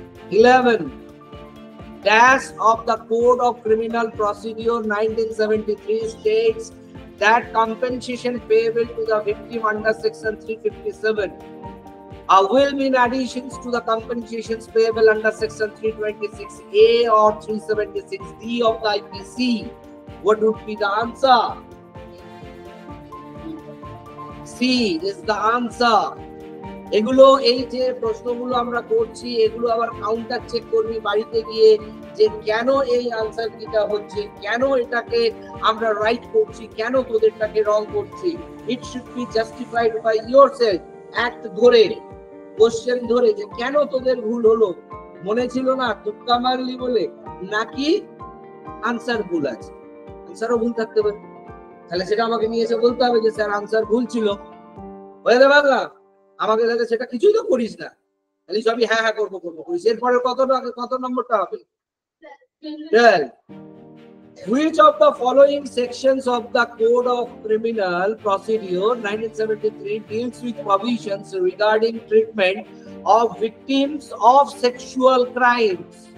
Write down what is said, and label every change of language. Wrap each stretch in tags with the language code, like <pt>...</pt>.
<en>11, dash of the Code of Criminal Procedure 1973 states that compensation payable to the victim under section 357 will be in addition to the compensations payable under section 326A or 376D of the IPC. What would be the answer? C is the answer.</en> <bn>এগুলো এই যে প্রশ্নগুলো আমরা করছি এগুলো আবার counter check করবি বাড়িতে গিয়ে যে কেন এই আনসার কিটা হচ্ছে, কেন এটাকে আমরা রাইট করছি, কেন তোদেরটাকে রং করছি।</bn> <en>It should be justified by yourself.</en> <bn>Act ধরে, কোশ্চেন ধরে যে কেন তোদের ভুল হলো, মনে ছিল না তুক্কা মারলি বলে, নাকি আনসার ভুল আছে। আনসারও ভুল থাকতে পারে, তাহলে সেটা আমাকে নিয়ে এসে বলতে হবে যে স্যার আনসার ভুল ছিল। হয়ে যাবে বাংলা, আমাকে দেখে সেটা কিছুই তো করিস না, তাহলে সবই হ্যাঁ হ্যাঁ করবো করবো করিস। এরপরে কত নম্বরটা হবে? 12.</bn> <en>Which of the following sections of the Code of Criminal Procedure 1973 deals with provisions regarding treatment of victims of sexual crimes?</en>